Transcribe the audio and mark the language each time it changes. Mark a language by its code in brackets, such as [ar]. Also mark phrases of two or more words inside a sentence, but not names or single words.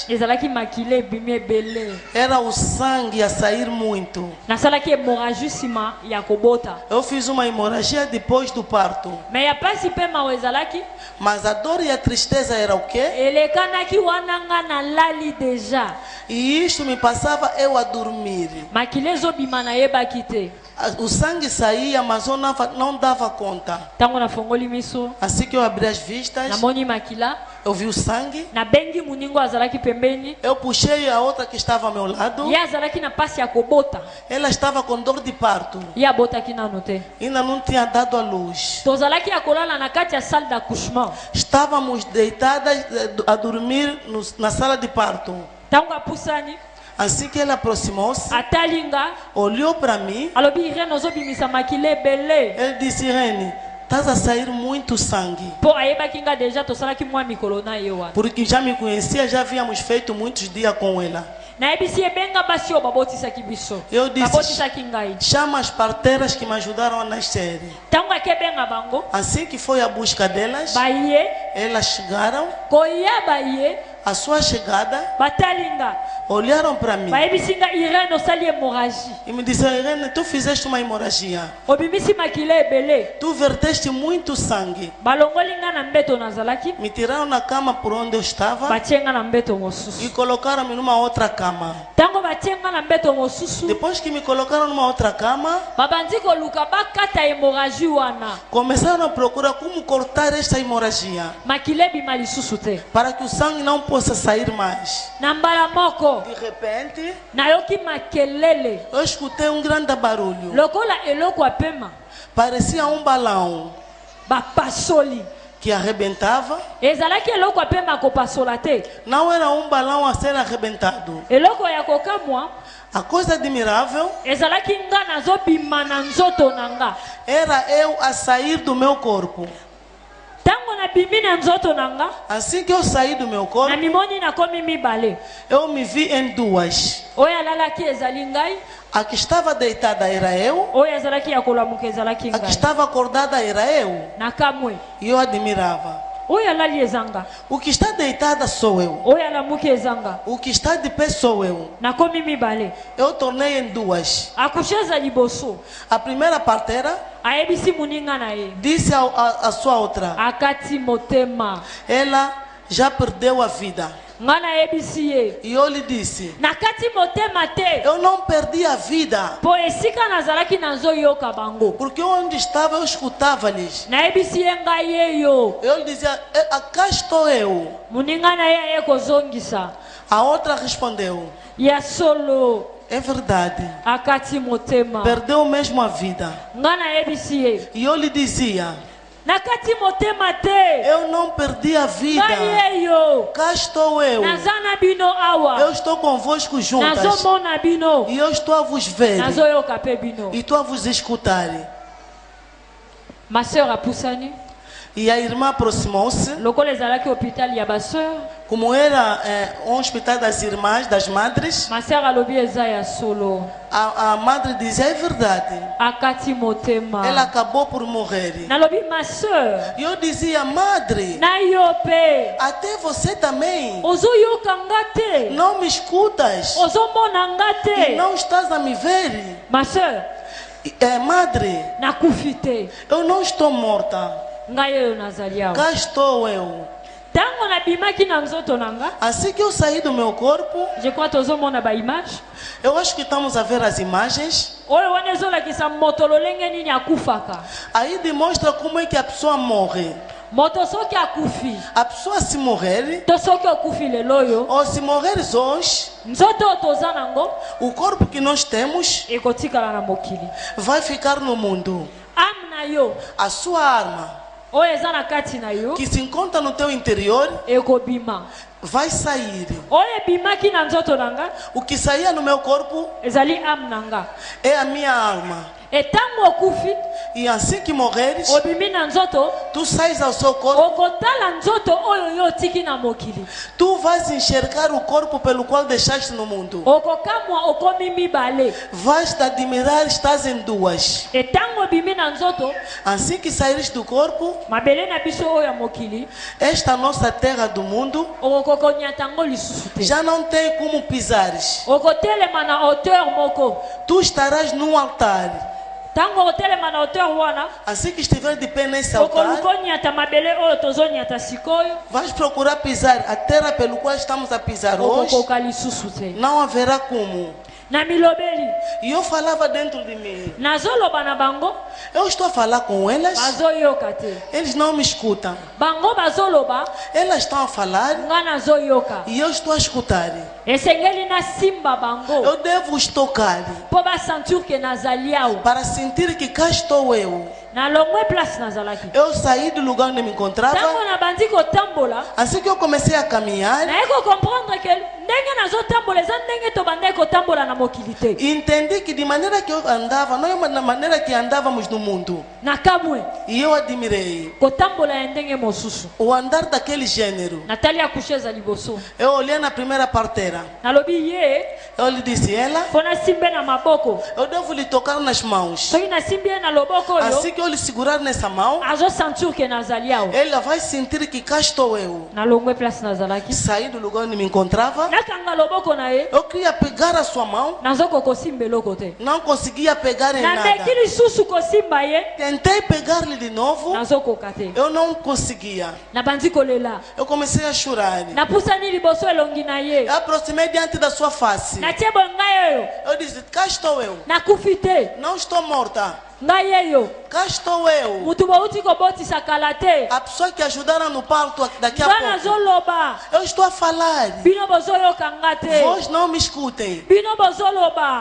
[ln] ezalaki makila ebimi ebele. [pt] era o sangue a sair muito. [ln] Nasalaki hémorragie nsima ya kobota. [pt] Eu fiz uma hemorragia depois do parto. [ln] Me ya pasi mpe mawa ezalaki [pt] Mas a dor e a tristeza era o quê? [ln] elekanaki wana nga nalali deja. [pt] E isto me passava eu a dormir. [ln] Makila ezobima nayebaki te. [pt] O sangue saía, mas eu não dava conta. [ln] Ntango nafongoli miso [pt] Assim que eu abri as vistas, [ln] namoni makila, [pt] eu vi o sangue. [ln] nabengi moningo azalaki pembeni. [pt] Eu puxei a outra que estava ao meu lado. [ln] Ye azalaki na pasi ya kobota, [pt] Ela estava com dor de parto. [ln] ye abotaki nano te. [pt] Ainda não tinha dado a luz. [ln] Tozalaki ya kolala na kati ya [fr] salle d'accouchement. [pt] Estávamos deitadas a dormir na sala de parto. [ln] Ntango apusani [pt] Assim que ela aproximou-se, [ln] atali nga [pt] olhou para mim. [ln] alobi irene ozobimisa makila ebele. [pt] Ele disse: Irene, estás a sair muito sangue. [ln] Mpo ayebaki nga deja tosalaki mwa mikolo na ye wana. [pt] Porque já me conhecia, já havíamos feito muitos dias com ela. [ln] Nayebisi ebenga basi oyo babotisaki biso, [pt] Eu disse: [ln] babotisaki ngai. [pt] chama as parteiras que me ajudaram a nascer. [ln] Ntango akebenga bango [pt] Assim que foi a busca delas, [ln] baye, [pt] elas chegaram. [ln] koya baye, [pt] A sua chegada, [ln] batali nga [pt] olharam para mim [ln] bayebisi nga irene osali hémorragie, [pt] e me disseram: Irene, tu fizeste uma hemorragia. [ln] obimisi makila ebele. [pt] Tu verteste muito sangue. [ln] Balongoli nga na mbeto nazalaki, [pt] Me tiraram na cama por onde eu estava [ln] batie nga na mbeto e mosusu. [pt] colocaram-me numa outra cama. [ln] Ntango batie nga na mbeto mosusu, [pt] Depois que me colocaram numa outra cama, [ln] babandi koluka bakata hémorragie wana, [pt] começaram a procurar como cortar esta hemorragia [ln] makila ebima lisusu te. [pt] para que o sangue não possa sair mais. [ln] Na mbala moko [pt] De repente, [ln] nayoki makelele [pt] eu escutei um grande barulho. [ln] lokola eloko apema [pt] Parecia um balão [ln] bapasoli. [pt] que arrebentava. [ln] Ezalaki eloko apema kopasola te, [pt] Não era um balão a ser arrebentado. [ln] eloko ya kokamwa [pt] A coisa admirável [ln] ezalaki nga nazobima na nzoto na nga. [pt] era eu a sair do meu corpo. [ln] Ntango nabimi na nzoto na nga, [pt] Assim que eu saí do meu corpo, [ln] na mimoni nakomi mibale. [pt] eu me vi em duas. [ln] Oyo alalaki ezali ngai, [pt] A que estava deitada era eu, [ln] oyo ezalaki ya kolamuka ezalaki [pt] a que [ln] ngai. [pt] estava acordada era eu. [ln] Nakamwe [pt] E eu admirava. [ln] oyo alali ezanga, [pt] O que está deitada sou eu. [ln] oyo alamuki ezanga. [pt] O que está de pé sou eu. [ln] Nakomi mibale. [pt] Eu tornei em duas. [ln] Akushe eza liboso, [pt] A primeira parteira [ln] ayebisi moninga na ye, [pt] disse a sua outra: [ln] akati motema. [pt] ela já perdeu a vida. [ln] Nga nayebisi ye, [pt] E eu lhe disse: [ln] nakati motema te, [pt] eu não perdi a vida. [ln] po esika nazalaki nazoyoka bango. [pt] Porque onde estava eu escutava-lhes. [ln] Nayebisi ye ngai ye yo. [pt] Eu lhe dizia: cá estou eu. [ln] Moninga na ye aye kozongisa, [pt] A outra respondeu: [ln] ya solo, [pt] é verdade. [ln] akati motema. [pt] Perdeu mesmo a vida. [ln] Nga nayebisi ye, [pt] E eu lhe dizia: [ln] nakati motema te, [pt] eu não perdi a vida. [ln] ngai ye yo. [pt] Cá estou eu. [ln] Naza na bino [pt] Eu [ln] awa, [pt] estou convosco juntas. [ln] nazomona bino, [pt] E eu estou a vos ver. [ln] nazoyoka pe bino. [pt] E estou a vos escutar. [fr] Ma sœur [ln] apusani, [pt] E a irmã aproximou-se. [ln] lokola ezalaki hôpital ya basœur, [pt] Como era um hospital das irmãs, das madres, [fr] ma sœur [ln] alobi eza ya solo, [pt] a madre dizia: é verdade. [ln] akati motema. [pt] Ela acabou por morrer. [ln] Nalobi [fr] ma sœur, [pt] E eu dizia: madre, [ln] na yo pe, [pt] até você também [ln] ozoyoka nga te, [pt] não me escutas. [ln] ozomona nga [pt] E [ln] te. [pt] não estás a me ver. [fr] Ma sœur, [pt] Madre, [ln] nakufi te, [pt] eu não estou morta. [ln] ngai oyo nazali awa. [pt] Cá estou eu. [ln] Ntango nabimaki na nzoto na nga, [pt] Assim que eu saí do meu corpo, [fr] je crois [ln] tozomona baimage [pt] eu acho que estamos a ver as imagens. [ln] oyo wana ezolakisa moto lolenge nini akufaka. [pt] Aí demonstra como é que a pessoa morre. [ln] moto soki akufi [pt] a pessoa se morrer, [ln] to soki okufi lelo oyo [pt] ou se morrer hoje, [ln] nzoto oyo toza nango [pt] o corpo que nós temos [ln] ekotikala na mokili. [pt] vai ficar no mundo. [ln] Ame na yo [pt] A sua alma, [ln] oyo eza na kati na yo [pt] que se encontra no teu interior, [ln] ekobima. [pt] vai sair. [ln] Oyo ebimaki na nzoto na nga [pt] O que saía no meu corpo [ln] ezali ame na nga. [pt] é a minha alma. [ln] Etango okufi [pt] E assim que morreres, [ln] obimi na nzoto [pt] tu sais ao seu corpo, [ln] okotala nzoto oyo yo otiki na mokili. [pt] tu vais enxergar o corpo pelo qual deixaste no mundo. [ln] Okokamwa okomi mibale. [pt] Vais te admirar, estás em duas. [ln] Etango obimi na nzoto [pt] Assim que saíres do corpo, [ln] mabele na biso oyo ya mokili [pt] esta nossa terra do mundo [ln] okokonyata yango lisusu te. [pt] já não tem como pisares. [ln] Okotelema na hauteur moko. [pt] Tu estarás num altar. [ln] Tango okotelema na hauteur wana [pt] Assim que estiver de pé nesse altar, [ln] okolukonyata mabele oyo tozonyata sikoyo [pt] vais procurar pisar a terra pelo qual estamos a pisar hoje. [ln] okokoka lisusu te. [pt] Não haverá como. [ln] Na milobeli [pt] E eu falava dentro de mim. [ln] nazoloba na bango [pt] Eu estou a falar com elas, [ln] bazoyoka te. [pt] eles não me escutam. [ln] Bango bazoloba [pt] Elas estão a falar [ln] nga nazoyoka. [pt] e eu estou a escutar. [ln] Esengeli nasimba bango [pt] Eu devo os tocar [ln] mpo basentir ke nazali awa [pt] para sentir que cá estou eu. [ln] nalongwe place nazalaki. [pt] Eu saí do lugar onde me encontrava. [ln] Tango nabandi kotambola [pt] Assim que eu comecei a caminhar, [ln] naye kocomprendre ke ndenge nazotambola eza ndenge tobandaki kotambola na mokili te. [pt] entendi que de maneira que eu andava, não é na maneira que andávamos no mundo. [ln] Nakamwe [pt] E eu admirei [ln] kotambola ya ndenge mosusu. [pt] o andar daquele gênero. [ln] Natali akushe eza liboso [pt] Eu olhei na primeira parteira. [ln] nalobi ye [pt] Eu lhe disse, ela, [ln] mpo nasimbe na maboko. [pt] eu devo lhe tocar nas mãos. [ln] Soki nasimbi ye na loboko oyo [pt] Assim que eu lhe segurar nessa mão, [ln] azosentir ke nazali awa [pt] ela vai sentir que cá estou eu. [ln] nalongwe place nazalaki. [pt] Saí do lugar onde me encontrava. [ln] Nakanga loboko na ye [pt] Eu queria pegar a sua mão, [ln] nazoko kosimba eloko te. [pt] não conseguia pegar em nada. [ln] nameki lisusu kosimba ye [pt] Tentei pegar-lhe de novo, [ln] nazokoka te. [pt] eu não conseguia. [ln] nabandi kolela [pt] Eu comecei a chorar. [ln] napusani liboso elongi na ye [pt] Eu aproximei diante da sua face. [ln] natie boye ngai oyo [pt] Eu disse, cá estou eu. [ln] nakufi te. [pt] Não estou morta. [ln] ngai eyo [pt] Cá estou eu. [ln] mutu bouti kobotisa kala te. [pt] A pessoa que ajudaram no parto daqui a [ln] nga [pt] pouco. [ln] nazoloba [pt] Eu estou a falar. [ln] bino bozoyoka nga te. [pt] Vós não me escutem. [ln] bino bozoloba